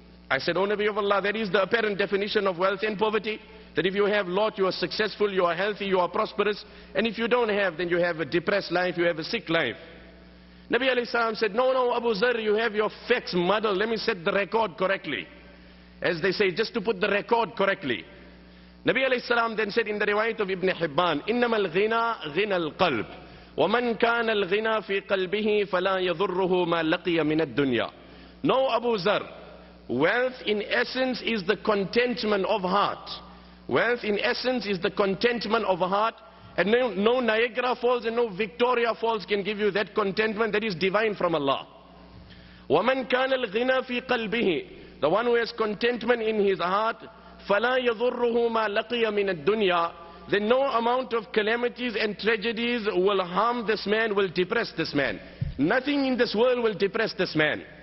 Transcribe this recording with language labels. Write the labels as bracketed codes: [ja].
[en] I said, O Nabi of Allah, that is the apparent definition of wealth and poverty. That if you have lot, you are successful, you are healthy, you are prosperous. And if you don't have, then you have a depressed life, you have a sick life. Nabi alayhi salam said, no, Abu Dharr, you have your facts muddled. Let me set the record correctly. As they say, just to put the record correctly. Nabi alayhi salam then said in the riwayat of Ibn Hibban, [ar] إِنَّمَا الْغِنَى غِنَى الْقَلْبِ وَمَنْ كَانَ الْغِنَى فِي قَلْبِهِ فَلَا يَضُرُّهُ مَا لَقِيَ مِنَ الدُّنْيَا. [en] No, Abu Dharr, wealth in essence is the contentment of heart. Wealth in essence is the contentment of a heart, and no Niagara Falls and no Victoria Falls can give you that contentment. That is divine from Allah. [ar] وَمَنْ كَانَ الْغِنَى فِي قَلْبِهِ, [en] the one who has contentment in his heart, [ar] فَلَا يَضُرُّهُ مَا لَقِيَ مِنَ الدُّنْيَا, [en] then no amount of calamities and tragedies will harm this man, will depress this man. Nothing in this world will depress this man.